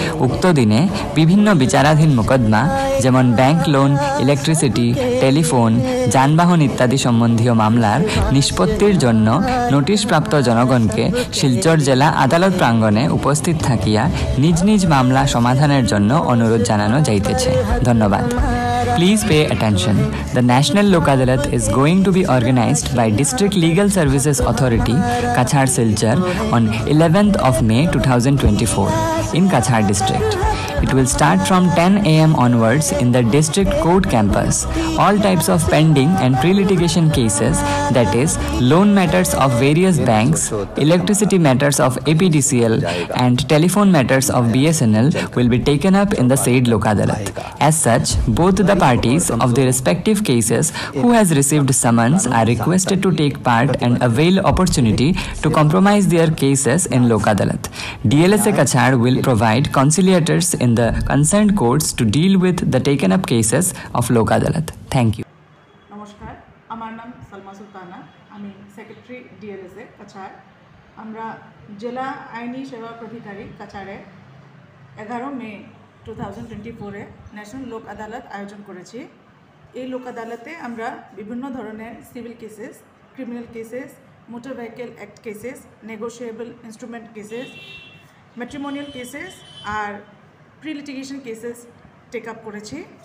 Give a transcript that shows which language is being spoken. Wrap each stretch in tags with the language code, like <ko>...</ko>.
<bn>উক্ত দিনে বিভিন্ন বিচারাধীন মোকদ্দমা যেমন ব্যাংক লোন, ইলেকট্রিসিটি, টেলিফোন, যানবাহন ইত্যাদি সম্বন্ধীয় মামলার নিষ্পত্তির জন্য নোটিশপ্রাপ্ত জনগণকে শিলচর জেলা আদালত প্রাঙ্গণে উপস্থিত থাকিয়া নিজ নিজ মামলা সমাধানের জন্য অনুরোধ জানানো যাইতেছে। ধন্যবাদ।</bn> <en>Please pay attention. The National Lok Adalat is going to be organized by District Legal Services Authority, Kachar Silchar, on 11th of May 2024 in Kachar district. It will start from 10 a.m. onwards in the district court campus. All types of pending and pre-litigation cases, that is, loan matters of various banks, electricity matters of APDCL, and telephone matters of BSNL will be taken up in the said Lok Adalat. As such, both the parties of the respective cases who has received summons are requested to take part and avail opportunity to compromise their cases in Lok Adalat. DLSA Kachar will provide conciliators in the concerned courts to deal with the taken up cases of Lok Adalat. Thank you.</en> <bn>নমস্কার, আমার নাম সালমা সুলতানা, আমি secretary DLSA Cachar. আমরা জেলা আইনি সেবা প্রাধিকারী কাছাড়ে 11 মে 2024 national লোক আদালত আয়োজন করেছি। এই লোক আদালতে আমরা বিভিন্ন ধরনের civil cases, criminal cases, motor vehicle act cases, negotiable instrument cases, matrimonial cases আর pre litigation cases take up করেছি।</bn>